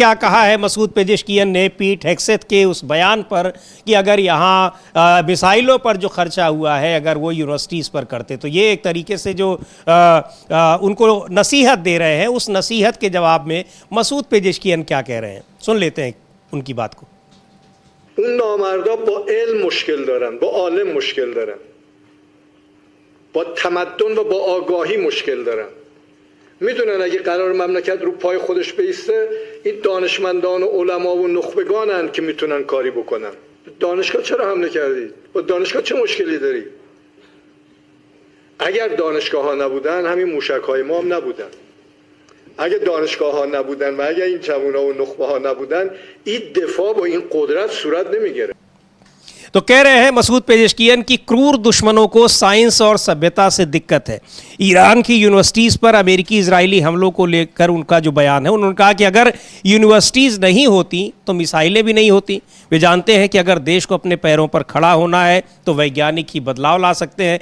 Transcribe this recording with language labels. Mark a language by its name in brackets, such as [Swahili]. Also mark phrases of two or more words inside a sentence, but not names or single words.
[Hindi] क्या कहा है मसूद पेजेश्कियान ने पीट हेक्सेथ के उस बयान पर कि अगर यहाँ मिसाइलों पर जो खर्चा हुआ है अगर वो यूनिवर्सिटीज़ पर करते तो ये एक तरीके से जो उनको नसीहत दे रहे हैं, उस नसीहत के जवाब में मसूद पेजेश्कियान क्या कह रहे हैं, सुन लेते हैं उनकी बात को। [Persian] اون نامردا با علم مشکل دارن، با عالم مشکل دارن، با تمدن و با آگاهی مشکل دارن. میدونن اگه قرار مملکت رو پای خودش بیسته این دانشمندان و علما و نخبگانن که میتونن کاری بکنن. دانشگاه چرا حمله کردی؟ با دانشگاه چه مشکلی داری؟ اگر دانشگاه ها نبودن همین موشک های ما هم نبودن. اگه دانشگاه ها نبودن و اگه این جوونا و نخبه ها نبودن این دفاع با این قدرت صورت نمیگیره. [Hindi] तो कह रहे हैं मसूद पेजेश्कियान की क्रूर दुश्मनों को साइंस और सभ्यता से दिक्कत है। ईरान की यूनिवर्सिटीज़ पर अमेरिकी इजरायली हमलों को लेकर उनका जो बयान है, उन्होंने कहा कि अगर यूनिवर्सिटीज़ नहीं होती तो मिसाइलें भी नहीं होती। वे जानते हैं कि अगर देश को अपने पैरों पर खड़ा होना है तो वैज्ञानिक ही बदलाव ला सकते हैं।